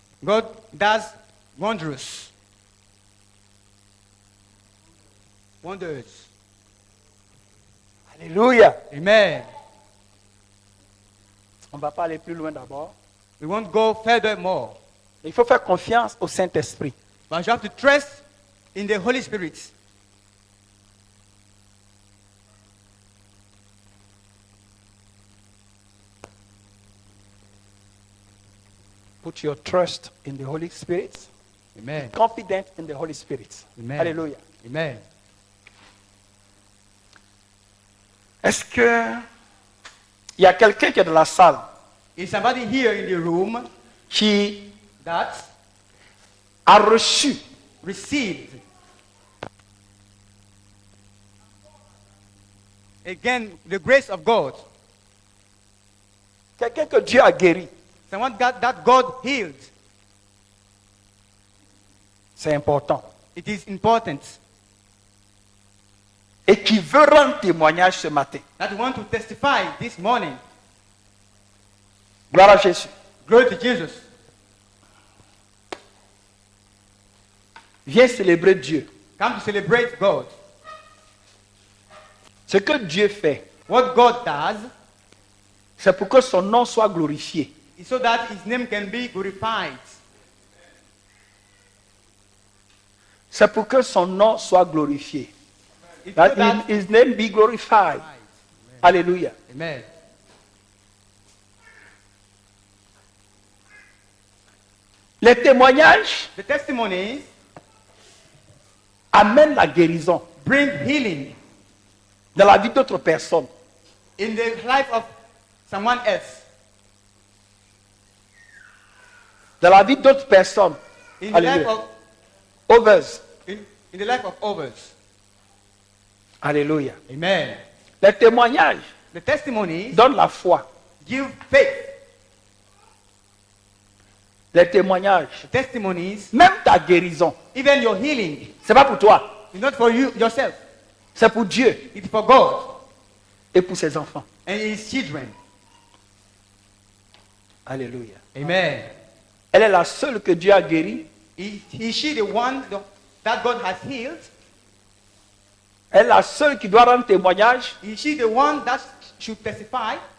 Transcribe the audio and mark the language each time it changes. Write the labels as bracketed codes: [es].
[en] God does wonders. Wonders. [fr] Alléluia. [en] Amen. [fr] On ne va pas aller plus loin d'abord. [en] We won't go furthermore. [fr] Il faut faire confiance au Saint-Esprit. [en] But you have to trust in the Holy Spirit. Put your trust in the Holy Spirit. Amen. Confident in the Holy Spirit. Amen. [fr] Alléluia. [en] Amen. [fr] Est-ce que il y a quelqu'un qui est dans la salle [en] Is somebody here in the room [fr] qui [en] that [fr] a reçu [en] received again the grace of God? [fr] quelqu'un que Dieu a guéri? [en] Someone that God healed. [fr] C'est important. [en] It is important [fr] Et qui veut rendre témoignage ce matin. [en] that you want to testify this morning. [fr] Gloire à Jésus. [en] Glory to Jesus. [fr] Viens célébrer Dieu. [en] Come to celebrate God. [fr] Ce que Dieu fait, [en] What God does [fr] c'est pour que son nom soit glorifié. [en] is so that his name can be glorified. [fr] C'est pour que son nom soit glorifié. [en] It's so That that his name be glorified. Alléluia. Amen. [fr] Les témoignages [en] The testimonies [fr] amènent la guérison [en] bring healing [fr] dans la vie d'autres personnes. [en] in the life of someone else. [fr] Dans la vie d'autres personnes. [en] In the life [fr] Alléluia. [en] of Others. in the life of others. [fr] Alléluia. [en] Amen. [fr] Les témoignages [en] The testimonies [fr] donnent la foi. [en] give faith. [fr] Les témoignages, [en] The testimonies, [fr] même ta guérison, [en] even your healing, [fr] c'est pas pour toi, [en] is not for you yourself. [fr] c'est pour Dieu [en] It's for God [fr] et pour ses enfants. [en] and his children. [fr] Alléluia. [en] Amen. [fr] Elle est la seule que Dieu a guérie. [en] Is she the one that God has healed? [fr] Elle est la seule qui doit rendre témoignage. [en] Is she the one that should testify?